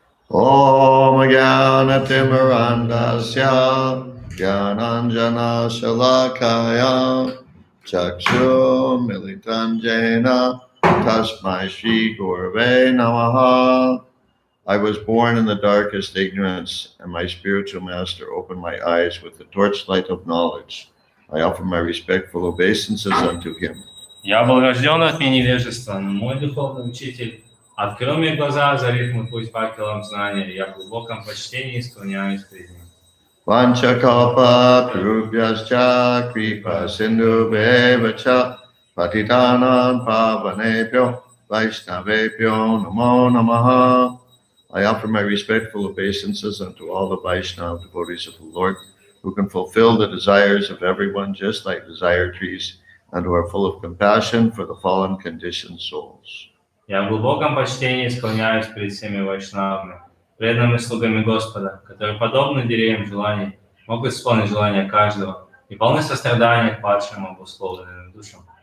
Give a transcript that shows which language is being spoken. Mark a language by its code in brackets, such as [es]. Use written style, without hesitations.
[sa] Om Jnana Timirandasya Jnananjana Shalakaya Chakshu Militanjena Tasmai Shri Gurave Namaha. [en] I was born in the darkest ignorance, and my spiritual master opened my eyes with the torchlight of knowledge. I offer my respectful obeisances unto him. [ru] Я был рожден от невежества, но мой духовный учитель открыл мне глаза, озарив мой путь факелом знания. Я в глубоком почтении склоняюсь перед ним. [sa] Vanchakalpa Tarubhyascha Kripa Sindhu Vevacha Patitanam Pavanebhyo Vaishnavebhyo Namo Namaha. [en] I offer my respectful obeisances unto all the Vaishnava devotees of the Lord, who can fulfill the desires of everyone just like desire trees, and who are full of compassion for the fallen conditioned souls. [ru] Я в глубоком почтении склоняюсь перед всеми вайшнавами, преданными слугами Господа, которые, подобно деревьям желаний, могут исполнить желания каждого и полны сострадания к падшим обусловленным душам.